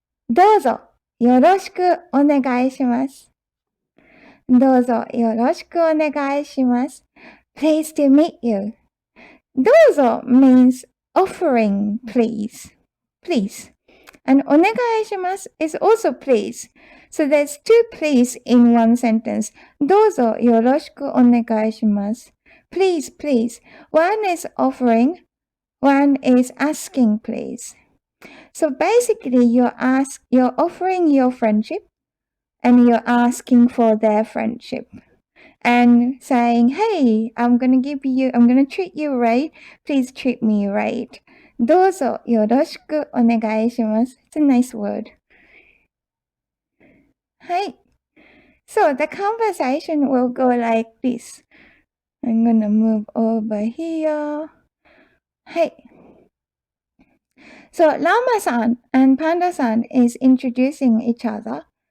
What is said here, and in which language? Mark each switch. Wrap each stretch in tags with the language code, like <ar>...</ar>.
<ja>どうぞよろしくお願いします。どうぞよろしくお願いします。</ja> <en>Pleased to meet you.</en> <ja>どうぞ</ja> <en>means offering, please. Please. And</en> <ja>お願いします</ja> <en>is also please. So there's two please in one sentence.</en> <ja>どうぞよろしくお願いします。</ja> <en>Please, please. One is offering, one is asking, please. So basically you're offering your friendship and you're asking for their friendship. And saying, hey, I'm gonna treat you right. Please treat me right.</en> <ja>どうぞよろしくお願いします。</ja> <en>It's a nice word.</en> <ja>はい。</ja> <en>So the conversation will go like this. I'm gonna move over here.</en> <ja>はい。</ja> <en>So Llama-san and Panda-san is introducing each other.</en>